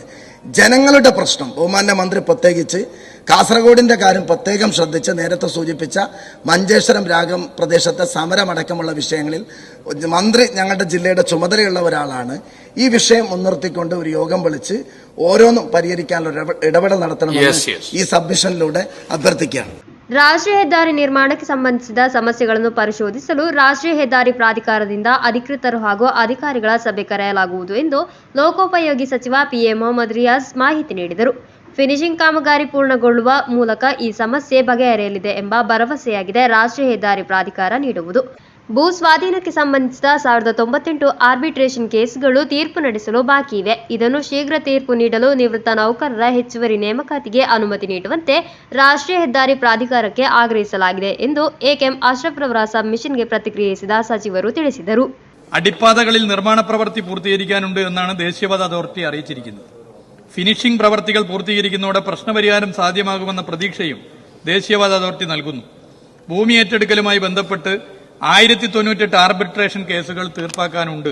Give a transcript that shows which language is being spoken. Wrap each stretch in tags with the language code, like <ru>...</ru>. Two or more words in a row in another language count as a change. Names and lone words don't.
<ml>ജനങ്ങളുടെ പ്രശ്നം ബഹുമാന്യ മന്ത്രി പ്രത്യേകിച്ച് കാസർഗോഡിൻ്റെ കാര്യം പ്രത്യേകം ശ്രദ്ധിച്ച് നേരത്തെ സൂചിപ്പിച്ച മഞ്ചേശ്വരം രാഗം പ്രദേശത്തെ സമരമടക്കമുള്ള വിഷയങ്ങളിൽ മന്ത്രി ഞങ്ങളുടെ ജില്ലയുടെ ചുമതലയുള്ള ഒരാളാണ്. ഈ വിഷയം മുൻനിർത്തിക്കൊണ്ട് ഒരു യോഗം വിളിച്ച് ഓരോന്നും പരിഹരിക്കാനുള്ള ഇടപെടൽ നടത്തണമെന്ന് ഈ സബ്മിഷനിലൂടെ അഭ്യർത്ഥിക്കുകയാണ്.</ml> <kn>ರಾಷ್ಟ್ರೀಯ ಹೆದ್ದಾರಿ ನಿರ್ಮಾಣಕ್ಕೆ ಸಂಬಂಧಿಸಿದ ಸಮಸ್ಯೆಗಳನ್ನು ಪರಿಶೋಧಿಸಲು ರಾಷ್ಟ್ರೀಯ ಹೆದ್ದಾರಿ ಪ್ರಾಧಿಕಾರದಿಂದ ಅಧಿಕೃತರು ಹಾಗೂ ಅಧಿಕಾರಿಗಳ ಸಭೆ ಕರೆಯಲಾಗುವುದು ಎಂದು ಲೋಕೋಪಯೋಗಿ ಸಚಿವ PA ಮೊಹಮ್ಮದ್ ರಿಯಾಜ್ ಮಾಹಿತಿ ನೀಡಿದರು. ಫಿನಿಶಿಂಗ್ ಕಾಮಗಾರಿ ಪೂರ್ಣಗೊಳ್ಳುವ ಮೂಲಕ ಈ ಸಮಸ್ಯೆ ಬಗೆಹರಿಯಲಿದೆ ಎಂಬ ಭರವಸೆಯಾಗಿದೆ ರಾಷ್ಟ್ರೀಯ ಹೆದ್ದಾರಿ ಪ್ರಾಧಿಕಾರ ನೀಡುವುದು. ಭೂ ಸ್ವಾಧೀನಕ್ಕೆ ಸಂಬಂಧಿಸಿದ 1098 ಆರ್ಬಿಟ್ರೇಷನ್ ಕೇಸ್ಗಳು ತೀರ್ಪು ನಡೆಸಲು ಬಾಕಿ ಇವೆ. ಇದನ್ನು ಶೀಘ್ರ ತೀರ್ಪು ನೀಡಲು ನಿವೃತ್ತ ನೌಕರರ ಹೆಚ್ಚುವರಿ ನೇಮಕಾತಿಗೆ ಅನುಮತಿ ನೀಡುವಂತೆ ರಾಷ್ಟ್ರೀಯ ಹೆದ್ದಾರಿ ಪ್ರಾಧಿಕಾರಕ್ಕೆ ಆಗ್ರಹಿಸಲಾಗಿದೆ ಎಂದು ಎಕೆಎಂ ಅಶ್ರಫ್ ರವರ സബ്മിഷನ್ಗೆ പ്രതിക്രിയിಸಿದ സಚಿವರು ತಿಳಿಸಿದರು.</kn> <ml>അടിപ്പാതകളിൽ നിർമ്മാണ പ്രവൃത്തി പൂർത്തീകരിക്കാനുണ്ട് എന്നാണ് ദേശീയപാത അതോറിറ്റി അറിയിച്ചിരിക്കുന്നത്. ഫിനിഷിംഗ് പ്രവൃത്തികൾ പൂർത്തീകരിക്കുന്നതോടെ പ്രശ്നപരിഹാരം സാധ്യമാകുമെന്ന പ്രതീക്ഷയും ദേശീയപാത അതോറിറ്റി നൽകുന്നു. ഭൂമി ഏറ്റെടുക്കലുമായി ബന്ധപ്പെട്ട് 1098 ആർബിട്രേഷൻ കേസുകൾ തീർപ്പാക്കാനുണ്ട്.</ml>